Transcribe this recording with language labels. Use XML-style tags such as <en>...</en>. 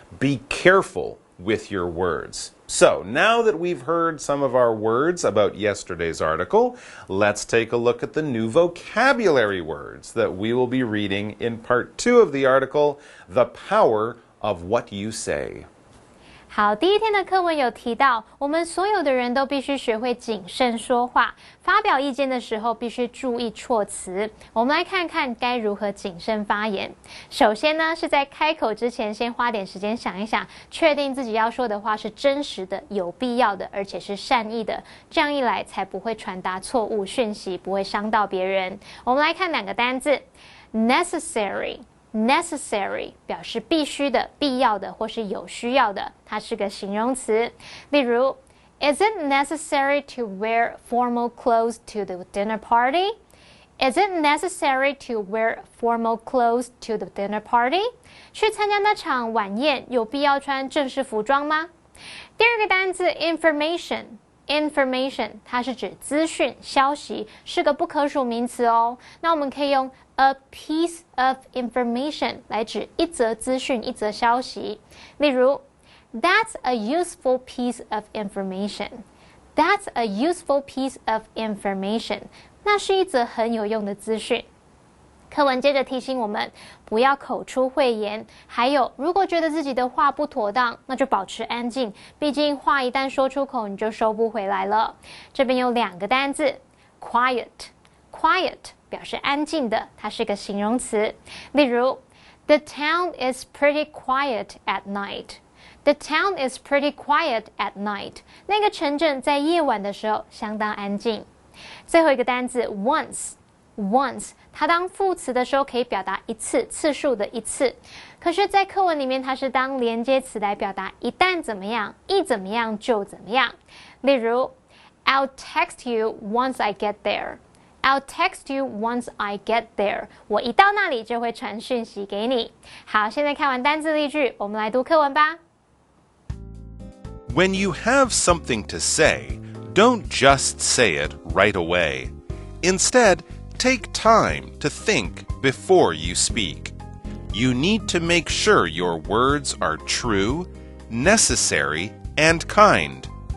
<en>Be careful with your words. So, now that we've heard some of our words about yesterday's article, let's take a look at the new vocabulary words that we will be reading in part 2 of the article, The Power of What You Say.</en> <zh>好，第一天的课文有提到，我们所有的人都必须学会谨慎说话，发表意见的时候必须注意措辞。我们来看看该如何谨慎发言。首先呢，是在开口之前，先花点时间想一想，确定自己要说的话是真实的、有必要的，而且是善意的。这样一来，才不会传达错误讯息，不会伤到别人。我们来看两个单字 ，necessary。Necessary 表示必须的、必要的或是有需要的，它是个形容词。例如</zh> <en>，Is it necessary to wear formal clothes to the dinner party? Is it necessary to wear formal clothes to the dinner party?</en> <zh>去参加那场晚宴，有必要穿正式服装吗？第二个单字 information，它是指资讯、消息，是个不可数名词哦。那我们可以用</zh> <en>a piece of information</en> <zh>来指一则资讯、一则消息。例如</zh> <en>That's a useful piece of information. That's a useful piece of information.</en> <zh>那是一则很有用的资讯。课文接着提醒我们不要口出秽言，还有如果觉得自己的话不妥当，那就保持安静，毕竟话一旦说出口你就收不回来了。这边有两个单字 quiet 表示安静的，它是个形容词。例如</zh> <en>The town is pretty quiet at night. The town is pretty quiet at night.</en> <zh>那个城镇在夜晚的时候相当安静。最后一个单字 once 它当副词的时候可以表达一次，次数的一次。可是在课文里面它是当连接词来表达一旦怎么样，一怎么样就怎么样。例如</zh> <en>I'll text you once I get there. I'll text you once I get there.</en> <zh>我一到那里就会传讯息给你。好，现在看完单字例句，我们来读课文吧。</zh> <en>When you have something to say, don't just say it right away. Instead, take time to think before you speak. You need to make sure your words are true, necessary, and kind.</en>